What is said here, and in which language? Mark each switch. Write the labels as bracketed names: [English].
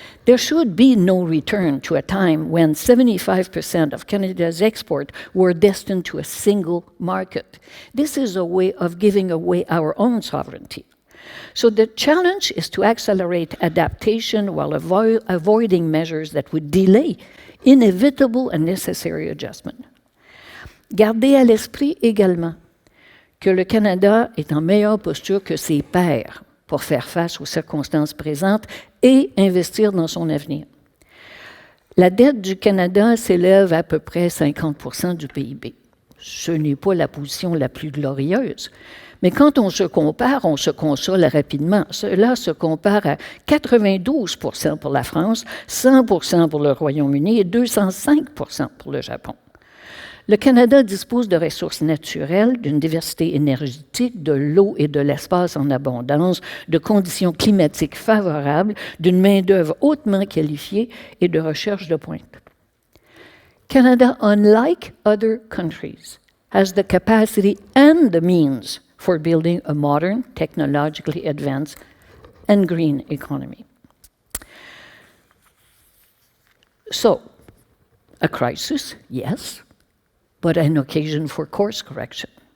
[English] There should be no return to a time when 75% of Canada's export were destined to a single market. This is a way of giving away our own sovereignty. So the challenge is to accelerate adaptation while avoiding measures that would delay inevitable and necessary adjustment. [French] Gardez à l'esprit également que le Canada est en meilleure posture que ses pairs pour faire face aux circonstances présentes et investir dans son avenir. La dette du Canada s'élève à peu près 50% du PIB. Ce n'est pas la position la plus glorieuse, mais quand on se compare, on se console rapidement. Cela se compare à 92% pour la France, 100% pour le Royaume-Uni et 205% pour le Japon. Le Canada dispose de ressources naturelles, d'une diversité énergétique, de l'eau et de l'espace en abondance, de conditions climatiques favorables, d'une main-d'œuvre hautement qualifiée et de recherche de pointe. [English] Canada, unlike other countries, has the capacity and the means for building a modern, technologically advanced, and green economy. So, a crisis, yes, but an occasion for course correction.